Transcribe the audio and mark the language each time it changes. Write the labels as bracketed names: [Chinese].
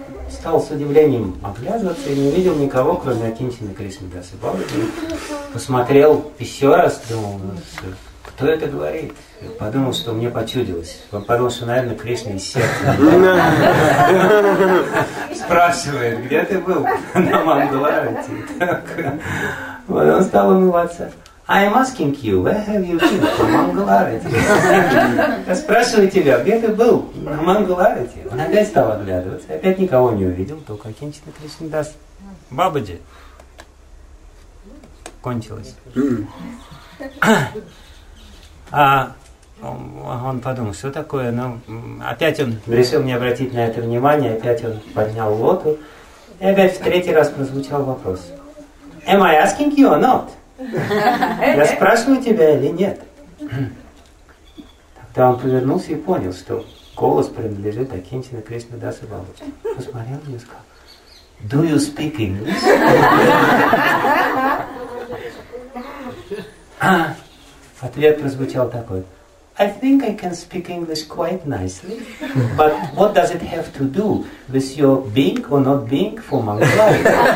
[Russian] Стал с удивлением оглядываться и не видел никого, кроме Акинчины Кришнадаса Бабаджи. Посмотрел еще раз, думал, кто это говорит? Подумал, что мне почудилось. Он подумал, что, наверное, Кришна из сердца. Спрашивает, где ты был на Мангаларати? Вот он стал умываться. [English] I'm asking you, where have you been [Russian] на Мангаларати? Я спрашиваю тебя, где ты был на Мангаларати? Он опять стал оглядываться. Опять никого не увидел, только Акинчина Кришнадас Бабаджи. Кончилось. Он подумал, что такое, но опять он решил не обратить на это внимания, опять он поднял воду, и опять в третий раз прозвучал вопрос. [English] Am I asking you or not? [Russian] Я спрашиваю тебя или нет? Тогда он повернулся и понял, что голос принадлежит Акинчина Кришнадаса Бабаджи. Посмотрел и сказал, [English] Do you speak English? [Russian] Ответ прозвучал такой. [English] I think I can speak English quite nicely, but what does it have to do with your being or not being for my life?